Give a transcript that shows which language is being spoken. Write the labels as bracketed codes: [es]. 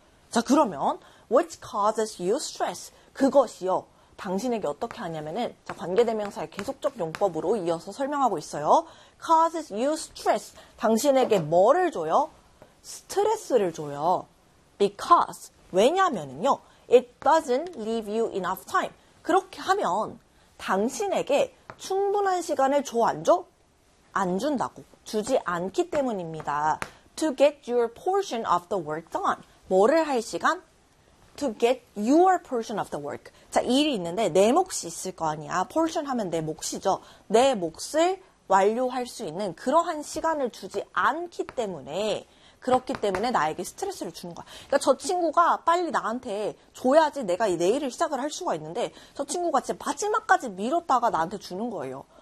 [ko] 자, 그러면, [en] which causes you stress, [ko] 그것이요, 당신에게 어떻게 하냐면은, 자, 관계대명사의 계속적 용법으로 이어서 설명하고 있어요. [en] causes you stress, [ko] 당신에게 뭐를 줘요? 스트레스를 줘요. [en] because, [ko] 왜냐면은요, [en] it doesn't leave you enough time. [ko] 그렇게 하면 당신에게 충분한 시간을 줘 안 줘? 안 준다고. 주지 않기 때문입니다. [en] To get your portion of the work done. [ko] 뭐를 할 시간? [en] To get your portion of the work. [ko] 자, 일이 있는데 내 몫이 있을 거 아니야. portion 하면 내 몫이죠. 내 몫을 완료할 수 있는 그러한 시간을 주지 않기 때문에 그렇기 때문에 나에게 스트레스를 주는 거야. 그러니까 저 친구가 빨리 나한테 줘야지 내가 내일을 시작을 할 수가 있는데 저 친구가 진짜 마지막까지 미뤘다가 나한테 주는 거예요.